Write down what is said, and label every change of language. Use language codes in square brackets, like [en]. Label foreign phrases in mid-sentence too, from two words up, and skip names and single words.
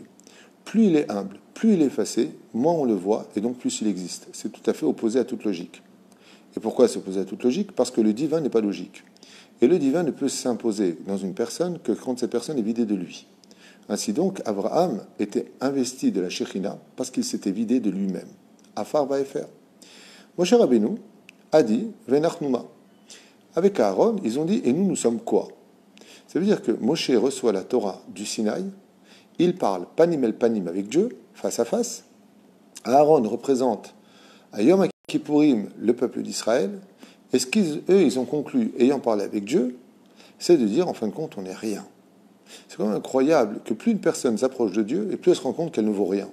[fr] Plus il est humble, plus il est effacé, moins on le voit, et donc plus il existe. C'est tout à fait opposé à toute logique. Et pourquoi c'est opposé à toute logique? Parce que le divin n'est pas logique. Et le divin ne peut s'imposer dans une personne que quand cette personne est vidée de lui. Ainsi donc, Abraham était investi de la Shekhinah parce qu'il s'était vidé de lui-même. [he] עפר ואפר. Moshe Rabbeinu [fr] a dit [he] Venachnuma. [fr] Avec Aaron, ils ont dit et nous sommes quoi? Ça veut dire que Moshe reçoit la Torah du Sinaï, il parle [he] פנים אל פנים [fr] avec Dieu, face à face. Aaron représente à Yom Kippourim le peuple d'Israël. Et ce ils ont conclu, ayant parlé avec Dieu, c'est de dire en fin de compte on n'est rien. C'est quand même incroyable que plus une personne s'approche de Dieu et plus elle se rend compte qu'elle ne vaut rien.